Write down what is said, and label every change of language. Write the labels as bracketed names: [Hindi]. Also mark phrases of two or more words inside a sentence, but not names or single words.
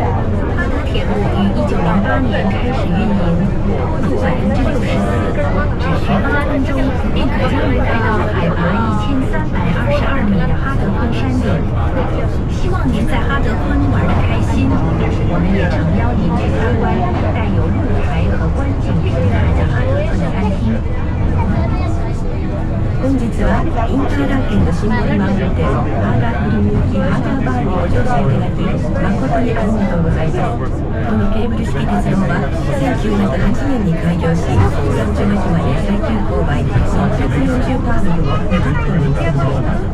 [Chinese] 哈德铁路于1908年开始运营，走64%，只需8分钟便可将您带到海拔1322米的哈德昆山顶。希望您在哈德昆玩得开心，我们也诚邀您去参观带有露台和观景平台的哈德昆餐厅。 [Japanese] インターラーケンのシンボルマウンテン、ハーダークルム行きハーダーバーンを乗車いただき、誠にありがとうございます。このケーブル式鉄道は1908年に開業し、山頂駅まで最急勾配640パーミルを20分に進みます。